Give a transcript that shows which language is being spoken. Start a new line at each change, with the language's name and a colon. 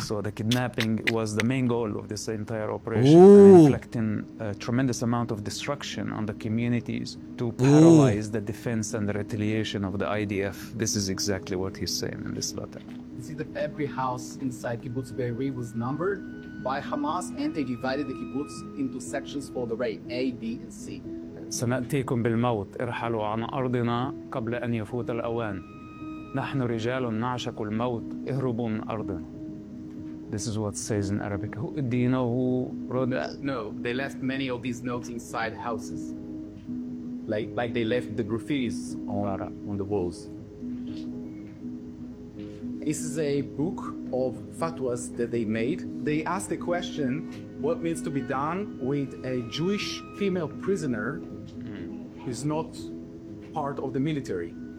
English: So the kidnapping was the main goal of this entire operation, inflicting a tremendous amount of destruction on the communities to paralyze the defense and the retaliation of the IDF. This is exactly what he's saying in this letter. You see that every house inside Kibbutz Be'eri was numbered by Hamas, and they divided the kibbutz into sections for the raid, A, B, and C.
Arabic: سنأتيكم بالموت ارحلوا عن أرضنا قبل أن يفوت الأوان نحن رجال نعشق الموت اهربوا من أرضنا.
English: This is what says in Arabic. Do you know who wrote that? No, they left many of these notes inside houses, like they left the graffitis on the walls. This is a book of fatwas that they made. They asked the question, what needs to be done with a Jewish female prisoner who's not part of the military?